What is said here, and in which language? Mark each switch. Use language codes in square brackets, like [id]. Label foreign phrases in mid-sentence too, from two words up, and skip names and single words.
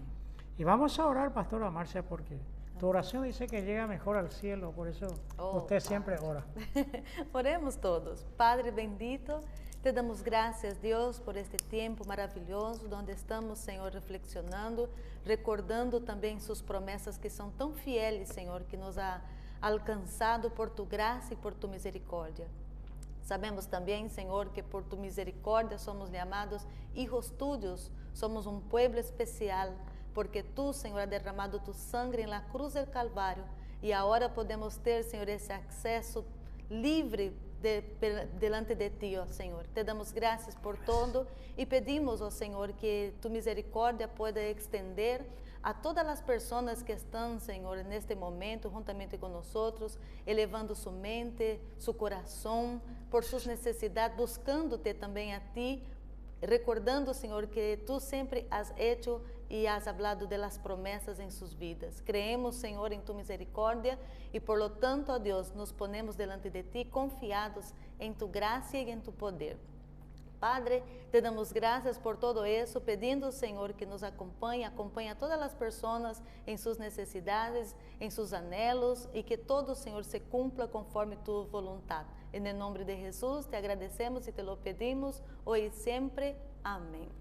[es] Y vamos a orar, Pastora Marcia, porque tu oración dice que llega mejor al cielo, por eso usted siempre ora. Oremos todos. Padre bendito, te damos gracias, Dios, por este tiempo maravilhoso, donde estamos, Senhor, reflexionando, recordando também sus [pt] promessas que são tão [es] fieles, Senhor, que nos ha alcançado por tu [pt] graça e [es] por tu misericórdia. Sabemos também, Senhor, que por tu misericórdia somos llamados hijos tuyos, somos um pueblo especial, porque tu, Senhor, has derramado tu sangre en la cruz del Calvário [pt] e agora podemos ter, [es] Senhor, [pt] esse acesso livre [es] delante de ti, ó Senhor. [pt] Te damos graças por todo e pedimos, ó Senhor, que tu misericórdia [es] pueda extender [pt] a todas as pessoas que estão, Senhor, neste momento, juntamente com nós, elevando sua mente, seu coração, por suas necessidades, buscando-te também a ti, recordando, Senhor, que tu sempre [es] has hecho [pt] e [es] has hablado de las [pt] promessas em suas vidas. [es] Creemos, Senhor, [pt] em tu misericórdia e, [es] por lo tanto, ó Deus, nos ponemos delante de ti confiados [pt] em tu graça e em tu poder. Padre, te damos graças por todo isso, pedindo, Senhor, que nos acompanhe a todas as pessoas em suas necessidades, em seus anhelos e que todo, Senhor, [es] se cumpla [pt] conforme tu vontade. Em nome de Jesus, te agradecemos e [es] te lo pedimos, [pt] hoje e sempre.